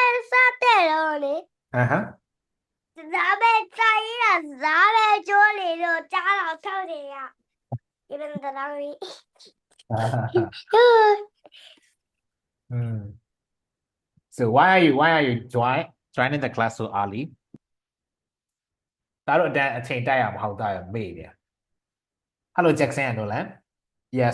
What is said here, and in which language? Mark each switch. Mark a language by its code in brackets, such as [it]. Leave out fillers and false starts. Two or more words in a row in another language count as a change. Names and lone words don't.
[en] So why are you joining the class so early? [my] ဒါတို့အချိန်တိုက်ရမဟုတ်တာမေ့တယ် [en] Hello Jackson and Nolan. Yes.